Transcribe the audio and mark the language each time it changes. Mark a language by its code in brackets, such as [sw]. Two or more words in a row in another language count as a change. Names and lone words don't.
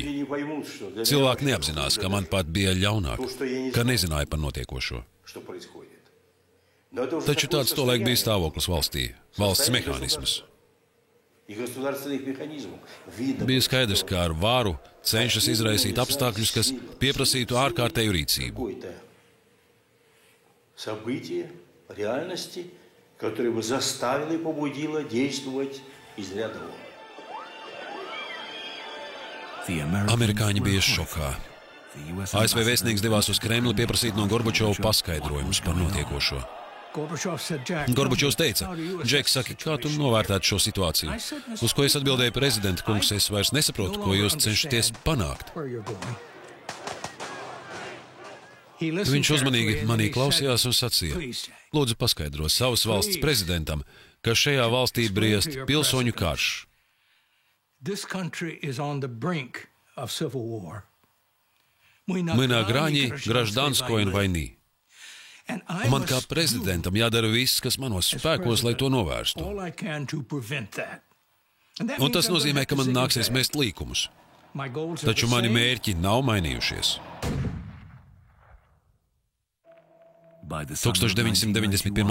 [lv] Cilvēki neapzinās, ka man pat bija ļaunāk, ka nezināja par notiekošo. Taču tāds tolaik bija stāvoklis valstī, valsts mehānisms. Bija skaidrs, ka ar varu cenšas izraisīt apstākļus, kas pieprasītu ārkārtēju rīcību. [ru] Которые бы заставило и побудило действовать из ряда вон. [lv] Amerikāņi bija šokā. ASV vēstnieks devās uz Kremli pieprasīt no Gorbačova paskaidrojumus par notiekošo. Gorbačovs teica: Džek, saki, kā tu novērtētu šo situāciju? Uz ko es atbildēju: prezidenta kungs, es vairs nesaprotu, ko jūs cenšaties panākt. Viņš uzmanīgi manī klausījās un sacīja: lūdzu paskaidro savas valsts prezidentam, ka šajā valstī briest pilsoņu karš. [ru] Мы на грани гражданской войны. [lv] Man kā prezidentam jādara viss, kas manos spēkos, lai to novērstu. Un tas nozīmē, ka man nāksies mest līkumus. Taču mani mērķi nav mainījušies. 1991.